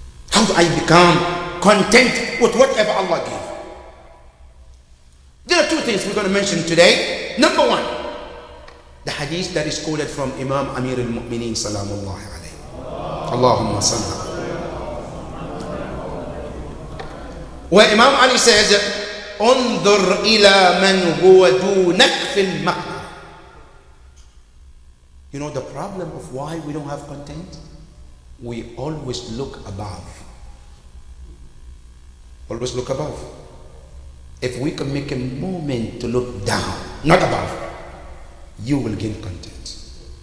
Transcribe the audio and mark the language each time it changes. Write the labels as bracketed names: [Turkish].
[English] How do I become content with whatever Allah gives? There are two things we're going to mention today. Number one, the hadith that is quoted from Imam Amir al-Mu'mineen salamullahi alayhi. Allahumma salli. Where Imam Ali says, [Arabic] انظر إلى من هو دونك في المقدر. [English] You know the problem of why we don't have content? We always look above. Always look above. If we can make a moment to look down, not above, you will gain content.